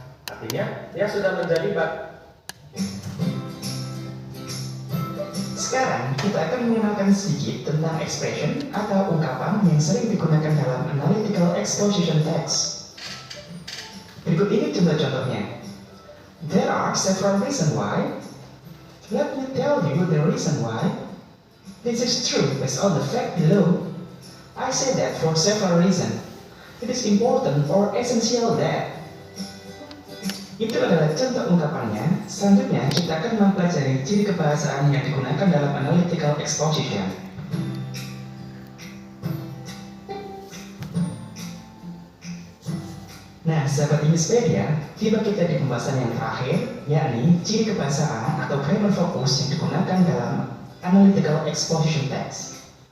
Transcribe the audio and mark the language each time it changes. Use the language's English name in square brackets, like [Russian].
[Indonesian] Artinya, dia sudah menjadi bak. Sekarang kita akan mengenalkan sedikit tentang expression atau ungkapan yang sering digunakan dalam analytical exposition text. Berikut ini contoh-contohnya. [English] There are several reasons why. Let me tell you the reason why. This is true based on the fact below. I say that for several reasons. It is important or essential that. [Indonesian] Itu adalah contoh ungkapannya. Selanjutnya kita akan mempelajari ciri kebahasaan yang digunakan dalam analytical exposition. Nah, sahabat Innispedia, tiba kita di pembahasan yang terakhir, yakni ciri kebahasaan atau grammar focus yang digunakan dalam analytical exposition text.